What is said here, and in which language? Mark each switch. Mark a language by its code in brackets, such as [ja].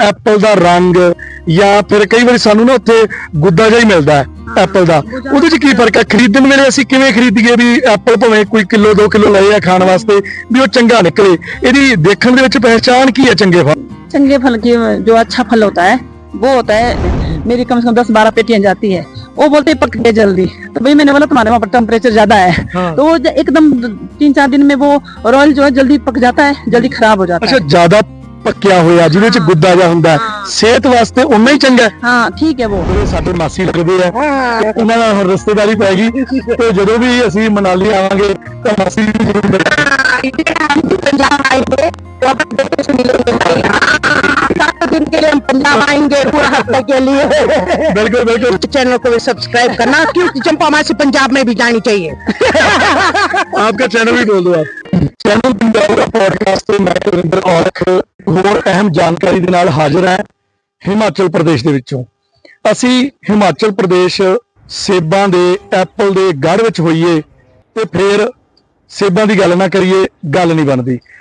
[pa] Apple ਦਾ ਰੰਗ ਜਾਂ ਫਿਰ ਕਈ ਵਾਰੀ ਸਾਨੂੰ ਨਾ ਉੱਥੇ ਗੁੱਦਾ ਜਿਹਾ ਹੀ ਮਿਲਦਾ ਹੈ ਐਪਲ ਦਾ, ਉਹਦੇ 'ਚ ਕੀ ਫਰਕ ਹੈ? ਖਰੀਦਣ ਵੇਲੇ ਅਸੀਂ ਕਿਵੇਂ ਖਰੀਦੀਏ ਵੀ ਐਪਲ ਭਾਵੇਂ ਕੋਈ ਕਿਲੋ 2 ਕਿਲੋ ਲਏ ਆ ਖਾਣ ਵਾਸਤੇ ਵੀ ਉਹ ਚੰਗਾ निकले? ਇਹਦੀ ਦੇਖਣ ਦੇ ਵਿੱਚ ਪਹਿਚਾਣ ਕੀ ਹੈ ਚੰਗੇ ਫਲ? [hi] चंगे फल की जो अच्छा फल होता है वो होता है, मेरी कम से कम 10-12 पेटियां जाती है, वो बोलते हैं पक गए जल्दी, तो भाई मैंने बोला तुम्हारे वहाँ पर टेम्परेचर ज्यादा है। हाँ। तो वो एकदम 3-4 दिन में वो रॉयल जो है जल्दी पक जाता है, जल्दी खराब हो जाता है। [pa] अच्छा, ज्यादा पक्या होया ਜਿਹਦੇ ਚ ਗੁੱਦਾ ਜਿਹਾ ਹੁੰਦਾ ਸਿਹਤ ਵਾਸਤੇ ਉਨਾ ਹੀ ਚੰਗਾ ਹੈ। ਹਾਂ ਠੀਕ ਹੈ। ਉਹ ਸਾਡੇ ਮਾਸੀ ਲੱਗਦੇ ਆ, ਉਹਨਾਂ ਨਾਲ ਹੁਣ ਰਿਸ਼ਤੇਦਾਰੀ ਪੈ ਗਈ ਤੇ ਜਦੋਂ ਵੀ ਅਸੀਂ ਮਨਾਲੀ ਆਵਾਂਗੇ ਤਾਂ ਮਾਸੀ ਜੀ ਜ਼ਰੂਰ ਮਿਲਾਂਗੇ। [hi] पंजाब आएंगे तो दिन के लिए हम पंजाब आएंगे पूरा हफ्ते के लिए। बिल्कुल बिल्कुल, चैनल को भी सब्सक्राइब करना क्योंकि चंपा मासी पंजाब में भी जानी चाहिए। आपका चैनल भी बोल दो आप। चैनल पंजाब का पॉडकास्ट [pa] ਤੇ ਮੈਂ ਕੁਲਵਿੰਦਰ ਔਲਖ ਹੋਰ ਅਹਿਮ ਜਾਣਕਾਰੀ ਦੇ ਨਾਲ ਹਾਜ਼ਰ ਹਾਂ ਹਿਮਾਚਲ ਪ੍ਰਦੇਸ਼ ਦੇ ਵਿੱਚੋਂ। ਅਸੀਂ ਹਿਮਾਚਲ ਪ੍ਰਦੇਸ਼ ਸੇਬਾਂ ਦੇ ਐਪਲ ਦੇ ਗੜ ਵਿੱਚ ਹੋਈਏ ਤੇ ਫਿਰ ਸੇਬਾਂ ਦੀ ਗੱਲ ਨਾ ਕਰੀਏ, ਗੱਲ ਨਹੀਂ ਬਣਦੀ।